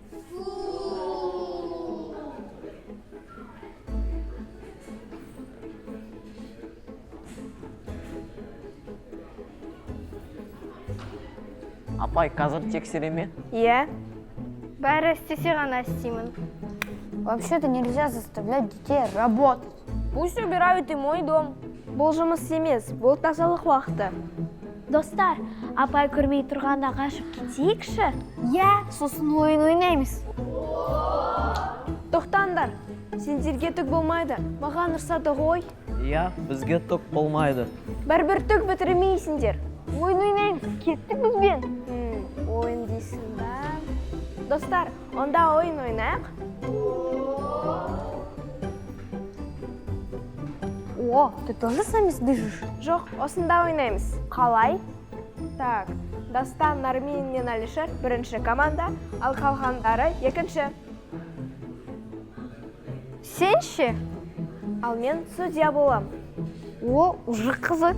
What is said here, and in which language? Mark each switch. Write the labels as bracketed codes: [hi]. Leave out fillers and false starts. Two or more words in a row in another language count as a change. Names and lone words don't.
[kk] Апай, қазір тексере ме? Е, Бәрі істесе ғана істеймін. [ru] Вообще-то нельзя заставлять детей работать. Пусть убирают и мой дом. [kk] бұл жұмыс емес, бұл тазалық уақыты. Достар, апай көрмей тұрғанда қашып кетейікші? Сосын ойын ойнаймыз. Тоқтаңдар, сендерге түк болмайды, маған ұрсады ғой. Иә, бізге түк болмайды. Бір түк бітірмейсіңдер. Ойын ойнаймыз. Кеттік бізбен. Ойын дейсің ба? Достар, онда ойын ойнайық. [ru] О, ты тоже с нами сдышишь? [kk] Жоқ, осында ойнаймыз. Қалай? Так, Дастан, Нармин мен Алишер бірінші команда, ал қалғандары екінші. Сен ше? Ал мен судья болам. О, уже қызық.